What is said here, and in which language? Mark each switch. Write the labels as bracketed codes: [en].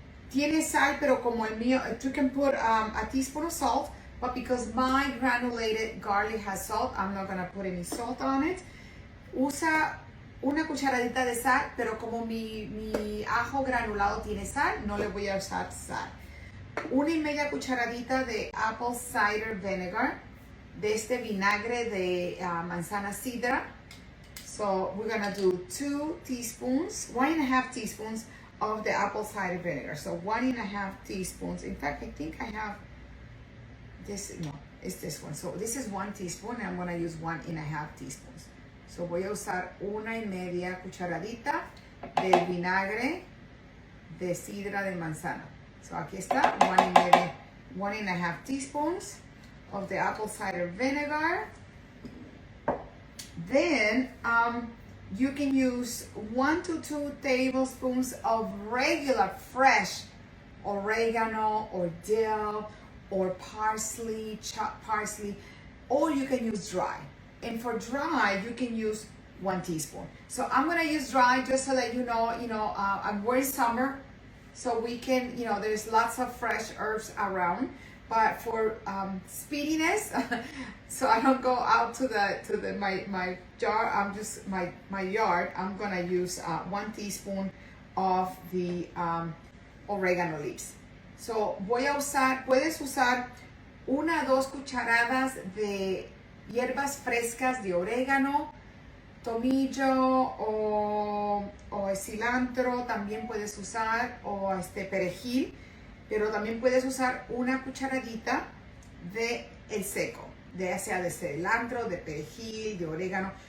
[es] Tiene sal, pero como el mío, [en] you can put a teaspoon of salt, but because my granulated garlic has salt, I'm not going to put any salt on it. [es] Usa 1 cucharadita de sal, pero como mi ajo granulado tiene sal, no le voy a usar sal. 1,5 cucharadita de [en] apple cider vinegar, [es] de este vinagre de manzana sidra. [en] So we're gonna do 2 teaspoons, 1.5 teaspoons of the apple cider vinegar. So 1.5 teaspoons. In fact, I think I have this, no, it's this one. So this is 1 teaspoon and I'm gonna use 1.5 teaspoons. [es] So voy a usar 1,5 cucharadita del vinagre de sidra de manzana. [en] So [es] aquí está, [en] 1.5 teaspoons of the apple cider vinegar. Then you can use 1 to 2 tablespoons of regular fresh oregano or dill or parsley, chopped parsley, or you can use dry. And for dry, you can use 1 teaspoon. So I'm gonna use dry just so that you know, we're in summer, so we can, there's lots of fresh herbs around. But for speediness, so I don't go out to my jar, I'm just my yard, I'm gonna use 1 teaspoon of the oregano leaves. [es] So voy a usar, puedes usar 1 a 2 cucharadas de hierbas frescas de orégano, tomillo o cilantro, también puedes usar, o perejil. Pero también puedes usar 1 cucharadita de el seco, ya sea de cilantro, de perejil, de orégano.